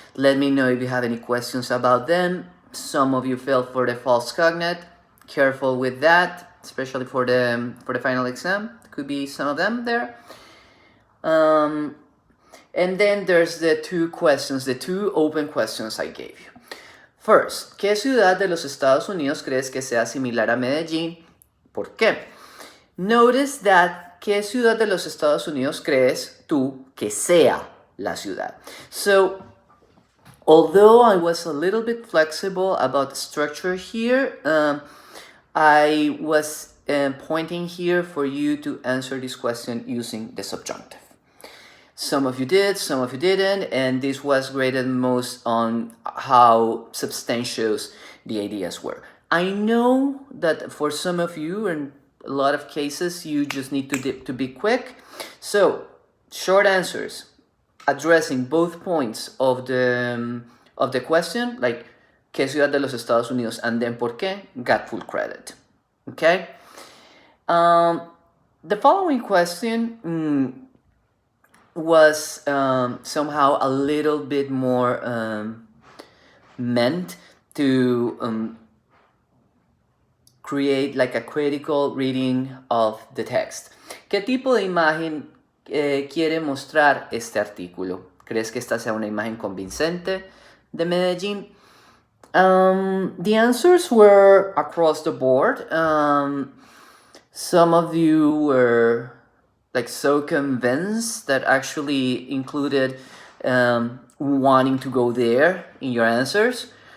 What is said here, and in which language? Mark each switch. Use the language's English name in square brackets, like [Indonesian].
[English] Let me know if you have any questions about them. Some of you fell for the false cognate. Careful with that, especially for the final exam. Could be some of them there. And then there's the 2 open questions I gave you. First, [Spanish] ¿qué ciudad de los Estados Unidos crees que sea similar a Medellín? ¿Por qué? [English] Notice that [Spanish] ¿qué ciudad de los Estados Unidos crees tú que sea la ciudad? [English] So, although I was a little bit flexible about the structure here, I was pointing here for you to answer this question using the subjunctive. Some of you did, some of you didn't, and this was graded most on how substantious the ideas were. I know that for some of you, in a lot of cases, you just need to be quick. So, short answers, addressing both points of the question, like [Spanish] ¿qué ciudad de los Estados Unidos? [English] And then [Spanish] ¿por qué? [English] Got full credit. Okay? The following question was somehow a little bit more meant to create like a critical reading of the text. [Spanish] ¿Qué tipo de imagen quiere mostrar este artículo? ¿Crees que esta sea una imagen convincente, de Medellin. [English] The answers were across the board. Some of you were like so convinced that actually included wanting to go there in your answers.